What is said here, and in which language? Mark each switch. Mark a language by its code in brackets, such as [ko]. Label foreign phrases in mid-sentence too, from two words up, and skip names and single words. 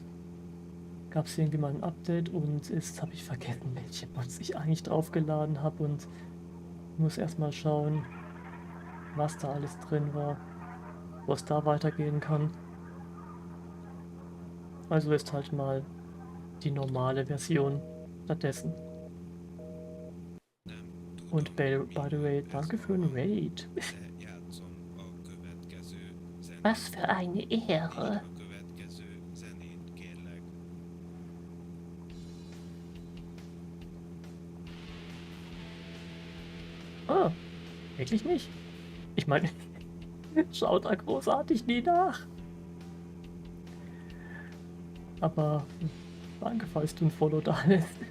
[de] Gab es irgendwie mal ein Update und jetzt habe ich vergessen, welche Mods ich eigentlich draufgeladen habe und muss erstmal schauen, was da alles drin war, wo es da weitergehen kann. Also ist halt mal die normale Version stattdessen. [hu] Nem tudom, [de] Und [en] by the way, [de] danke für den Raid. [hu] de játszom a következő zenét. [de] Was für eine Ehre. [hu] A következő zenét, kérlek. [de] Ah, wirklich nicht? Ich meine, schaut da großartig nie nach. Aber danke, falls du ein Follow da lässt.